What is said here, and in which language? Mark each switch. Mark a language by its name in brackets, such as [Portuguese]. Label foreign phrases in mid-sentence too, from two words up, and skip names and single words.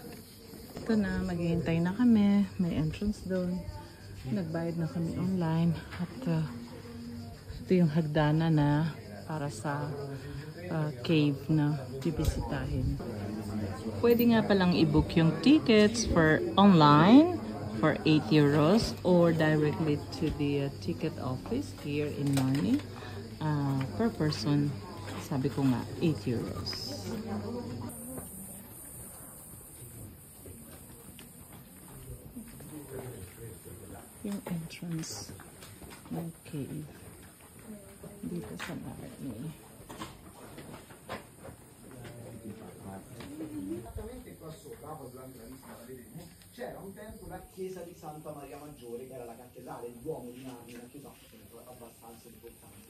[Filipino] Ito na, maghihintay na kami. May entrance doon. Nagbayad na kami online. At ito yung hagdana na para sa cave na bibisitahin. Pwede nga palang i-book yung [English] tickets for online for 8 euros or directly to the ticket office here in Narni. Per person, [Filipino] sabi ko nga, 8 euros. Yung entrance ng cave dito sa Narni. [Italian] Esattamente qua sopra, durante la visita la vedremo, c'era un tempo la chiesa di Santa Maria Maggiore, che era la cattedrale, il Duomo di Narni, una chiesa abbastanza importante.